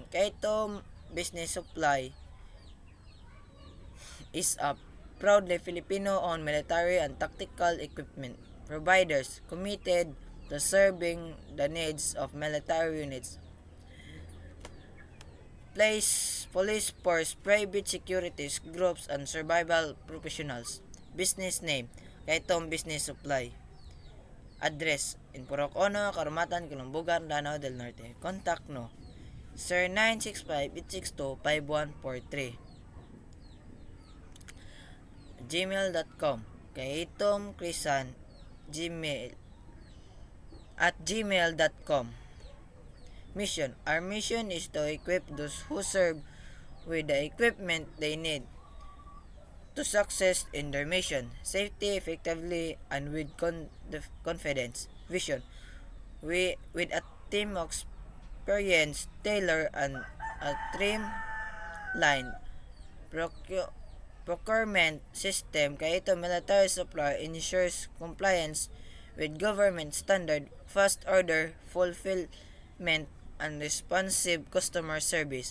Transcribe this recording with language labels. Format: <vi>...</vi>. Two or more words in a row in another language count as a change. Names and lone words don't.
<en>Kaitom Business Supply is a proudly Filipino-owned military and tactical equipment providers committed to serving the needs of military units, police force, private securities groups, and survival professionals. Business name, Kaitom Business Supply. Address, in Purok Ono, Karumatan, Kulumbugan, Danao del Norte. Contact no, Sir 965-862-5143. gmail.com kaitomcrisan gmail@gmail.com. Mission. Our mission is to equip those who serve with the equipment they need to success in their mission, safety, effectively, and with confidence. Vision. With a team of experienced tailor and a streamlined procurement system, Kaitom Military Supply ensures compliance with government standard, fast order fulfillment, and responsive customer service.</en>